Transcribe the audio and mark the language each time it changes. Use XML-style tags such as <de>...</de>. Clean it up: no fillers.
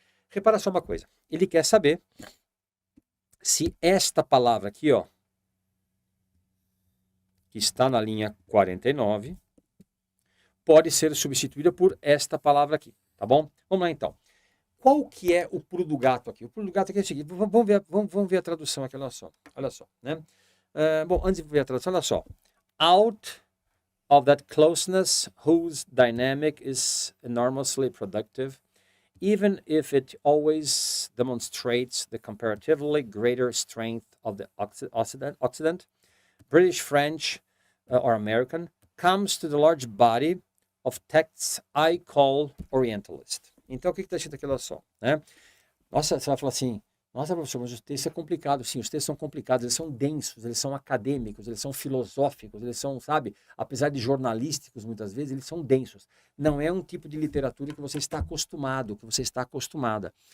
<pt>Repara só uma coisa, ele quer saber se esta palavra aqui, ó, que está na linha 49, pode ser substituída por esta palavra aqui, tá bom? Vamos lá então. Qual que é o pulo do gato aqui? O pulo do gato aqui é o seguinte, vamos ver a tradução aqui, olha só, né? Bom, antes de ver a tradução, olha só.</pt> <en>Out of that closeness whose dynamic is enormously productive, even if it always demonstrates the comparatively greater strength of the Occident, British, French, or American, comes to the large body of texts I call Orientalist.</en> <pt>Então, o que está escrito aqui, olha só, né? Nossa, você vai falar assim, nossa, professor, mas o texto é complicado. Sim, os textos são complicados, eles são densos, eles são acadêmicos, eles são filosóficos, eles são, sabe, apesar de jornalísticos muitas vezes, eles são densos. Não é um tipo de literatura que você está acostumado, que você está acostumada.</pt>